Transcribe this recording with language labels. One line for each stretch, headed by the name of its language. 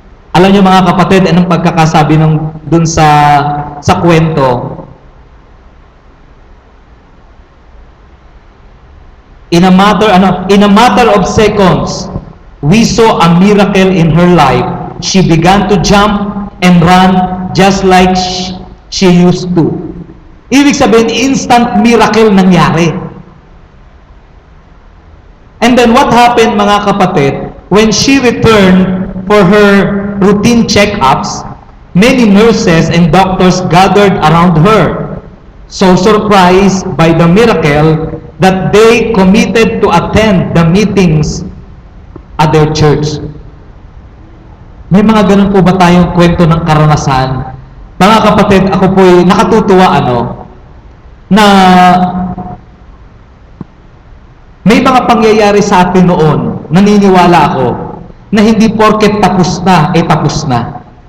Filipino: Alam niyo mga kapatid, anong pagkakasabi dun sa kwento?
English: In a matter of seconds, we saw a miracle in her life. She began to jump and run just like she used to.
Filipino: Ibig sabihin,
English: instant miracle
Filipino: nangyari.
English: And then what happened,
Filipino: mga kapatid,
English: when she returned for her routine checkups, many nurses and doctors gathered around her, so surprised by the miracle that they committed to attend the meetings at their church.
Filipino: May mga ganun po ba tayong kwento ng karanasan? Mga kapatid, ako po'y nakatutuwa na may mga pangyayari sa atin noon, naniniwala ako, na hindi porket tapos na, tapos na.